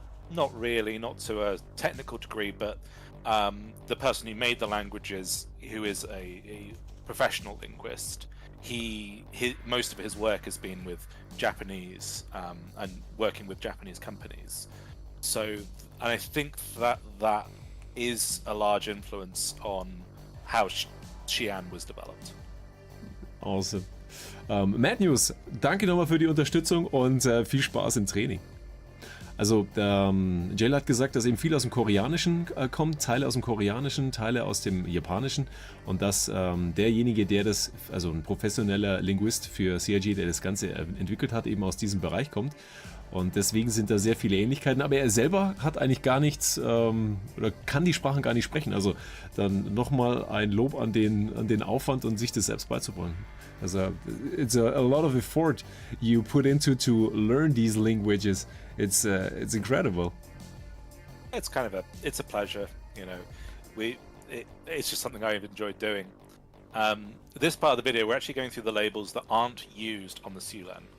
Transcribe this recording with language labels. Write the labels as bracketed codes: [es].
[en] Not really, not to a technical degree, but the person who made the languages, who is a professional linguist, most of his work has been with Japanese and working with Japanese companies. So, and I think that is a large influence on how Xi'an was developed. Awesome. [de] Mad News, danke nochmal für die Unterstützung und viel Spaß im Training. Also, Jale hat gesagt, dass eben viel aus dem Koreanischen kommt, Teile aus dem Koreanischen, Teile aus dem Japanischen, und dass derjenige, der das, also ein professioneller Linguist für CIG, der das Ganze entwickelt hat, eben aus diesem Bereich kommt. Und deswegen sind da sehr viele Ähnlichkeiten, aber er selber hat eigentlich gar nichts oder kann die Sprachen gar nicht sprechen. Also dann nochmal ein Lob an den Aufwand und sich das selbst beizubringen. [en] Also it's a lot of effort you put into to learn these languages. It's incredible. It's kind of a pleasure, you know. It's just something I've enjoyed doing. This part of the video, we're actually going through the labels that aren't used on the Sulen.